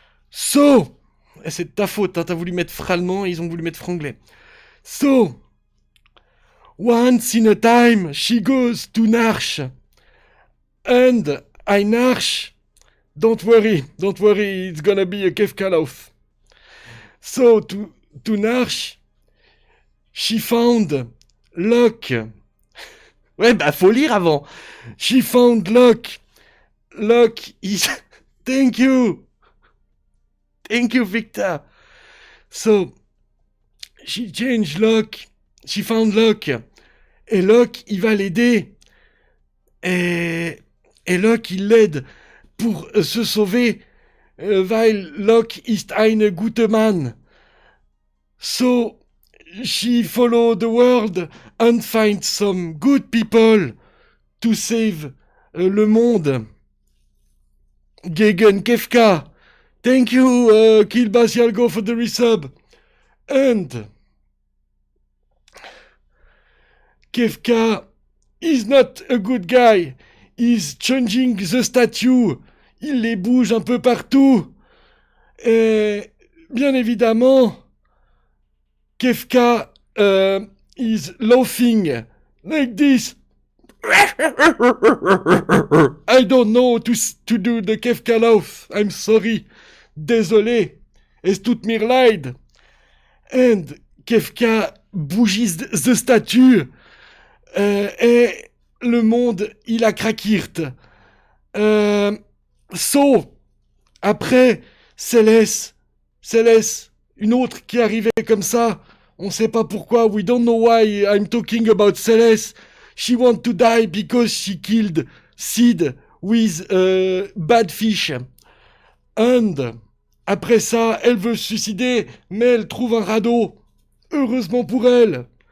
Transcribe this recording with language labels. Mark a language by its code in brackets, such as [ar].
[fr] So, c'est de ta faute, hein, t'as voulu mettre frallemand, ils ont voulu mettre franglais. [en] So, once in a time, she goes to Narsh. And I Narsh, don't worry, it's gonna be a Kefkalauf. So, to Narsh, she found Locke. [fr] Ouais, bah faut lire avant. [en] She found Locke. Locke is... Thank you. Thank you, Victor. So, she changed Locke. She found Locke. [fr] Et Locke, il va l'aider. Et Locke, il l'aide pour se sauver. [de] Weil Locke ist ein guter Mann. [en] So, she followed the world and find some good people to save [fr] le monde. [de] Gegen Kefka. [en] Thank you, Kilbasialgo, for the resub. And Kefka is not a good guy. He's changing the statue. [fr] Il les bouge un peu partout. Et bien évidemment, [en] Kefka is laughing like this. I don't know to do the Kefka laugh. I'm sorry. [fr] Désolé. [de] Es tut mir leid. [en] And Kefka bouges the statue. [fr] Et le monde, il a craquirt. So, après, Céleste, une autre qui arrivait comme ça. On sait pas pourquoi. [en] We don't know why I'm talking about Céleste. She want to die because she killed Sid with bad fish. [fr] And après ça, elle veut se suicider, mais elle trouve un radeau. Heureusement pour elle.